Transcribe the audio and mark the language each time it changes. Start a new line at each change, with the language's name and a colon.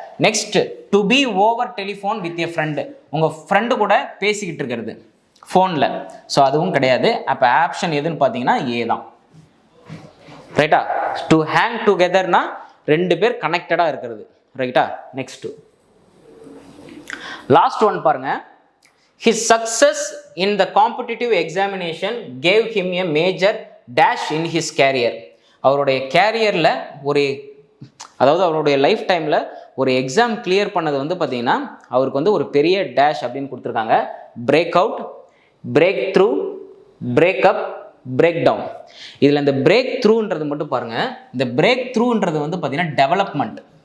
Tamil: Next, to be over telephone with a friend, உங்கள் friend கூட பேசிக்கிட்டு இருக்கிறது ஃபோனில். ஸோ அதுவும் கிடையாது. அப்போ ஆப்ஷன் எதுன்னு பார்த்தீங்கன்னா ஏ தான். ரைட்டா? டு ஹேங் டுகெதர்னா 2 பேர் கனெக்டடாக இருக்கிறது. ரைட்டா? நெக்ஸ்ட் லாஸ்ட் ஒன் பாருங்க.
English: His success in the competitive examination gave him a major dash in his career.
Tamil: அவருடைய கேரியரில் அதாவது அவருடைய லைஃப் டைமில் ஒரு எக்ஸாம் கிளியர் பண்ணது வந்து பார்த்தீங்கன்னா அவருக்கு வந்து ஒரு பெரிய டேஷ் அப்படின்னு கொடுத்துருக்காங்க. Break out, break through, break up, break down. இதில் இந்த பிரேக் த்ரூன்றது மட்டும் பாருங்கள். இந்த பிரேக் த்ரூன்றது வந்து பார்த்தீங்கன்னா டெவலப்மெண்ட்.